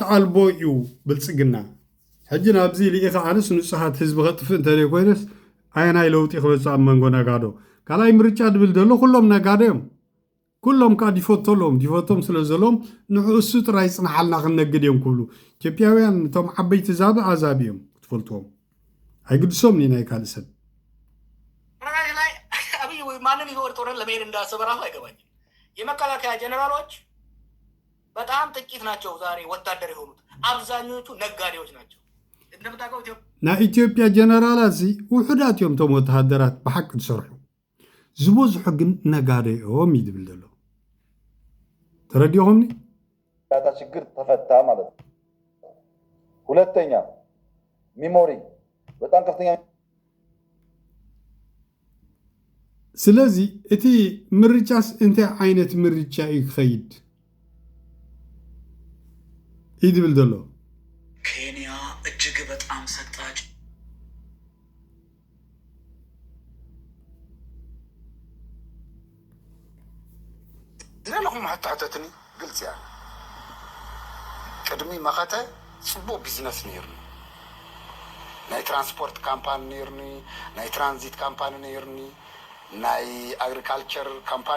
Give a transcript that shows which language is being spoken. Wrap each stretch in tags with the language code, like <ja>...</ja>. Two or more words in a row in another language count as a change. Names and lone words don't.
<ti>አልቦ እዩ ብልጽግና። ሕጂ ናብዚ ልኢኻ ኣነስ ንጹሓት ህዝቢ ከጥፍእ እንተደይ ኮይነስ ኣየናይ ለውጢ ክበፅእ ኣብ መንጎ ነጋዶ ካልኣይ ምርጫ ድብል ዘሎ ኩሎም ነጋዶ እዮም። ኩሎም ከዓ ዲፈቶም ስለ ዘሎም ንዕእሱ ጥራይ ፅናሓልና ክንነግድ እዮም ክብሉ ኢትዮጵያውያን እቶም ዓበይቲ ዛብ ኣዛብ እዮም ክትፈልጥዎም ኣይግድሶም ናይ ካልእ ሰብ</ti> <am>አብይ ማንም ይወር ጦርን ለመሄድ እንዳሰበ ራሱ አይገባኝም። የመከላከያ ጀነራሎች በጣም ጥቂት ናቸው ዛሬ ወታደር የሆኑት፣ አብዛኞቹ ነጋዴዎች ናቸው። እንደምታውቀው</am> <ti>ናይ ኢትዮጵያ ጀነራላት እዚ ውሑዳት እዮም እቶም ወታደራት ብሓቂ ዝሰርሑ ዝበዝሑ ግን ነጋዴ እዮም ይድብል ዘሎ ተረዲኹምኒ</ti> <am>ዳታ ችግር ተፈታ ማለት ነው። ሁለተኛ ሚሞሪ በጣም ከፍተኛ</am> <ti>ስለዚ እቲ ምርጫስ እንታይ ዓይነት ምርጫ እዩ ክኸይድ ይድብል ዘሎ</ti> <am>ኬንያ እጅግ በጣም ሰቅጣጭ</am> <ti>ለለኹም ሓታሕተትኒ ግልጽ እያ ቅድሚ መኸተ ጽቡቕ ቢዝነስ ነይርኒ ናይ ትራንስፖርት ካምፓኒ ነይርኒ ናይ ትራንዚት ካምፓኒ ነይርኒ ናይ አግሪካልቸር ካምፓኒ</ti>